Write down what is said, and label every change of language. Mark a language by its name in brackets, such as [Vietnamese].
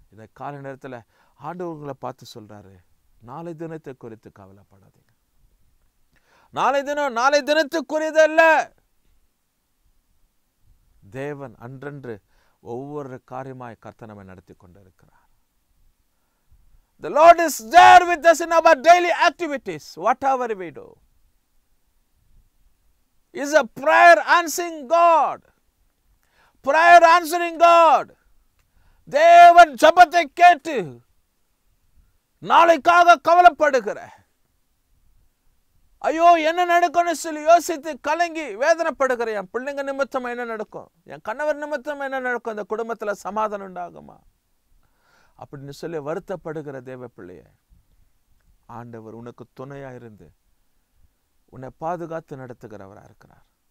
[Tamil] இந்த கால நேரத்தில் ஆண்டவர்களை பார்த்து சொல்கிறாரு, நாளை தினத்தை குறித்து கவலைப்படாதீங்க. நாளை தினத்துக்குரியதல்ல. தேவன் அன்றன்று ஒவ்வொரு காரியமாய் கர்த்தர் நம்மை நடத்தி கொண்டிருக்கிறார். [English] The Lord is there with us in our daily activities, whatever we do. He is a prayer answering God. Prayer answering God. [Tamil] தேவன் ஜெபத்தை கேட்டு நாளைக்காக கவலைப்படுகிற, ஐயோ என்ன நடக்கும்னு சொல்லி யோசித்து கலங்கி வேதனைப்படுகிற என் பிள்ளைங்க நிமித்தம் என்ன நடக்கும், என் கணவர் நிமித்தம் என்ன நடக்கும், இந்த குடும்பத்தில் சமாதானம் உண்டாகுமா அப்படின்னு சொல்லி வருத்தப்படுகிற தேவ பிள்ளைய ஆண்டவர் உனக்கு துணையா இருந்து உன்னை பாதுகாத்து நடத்துகிறவராக இருக்கிறார்.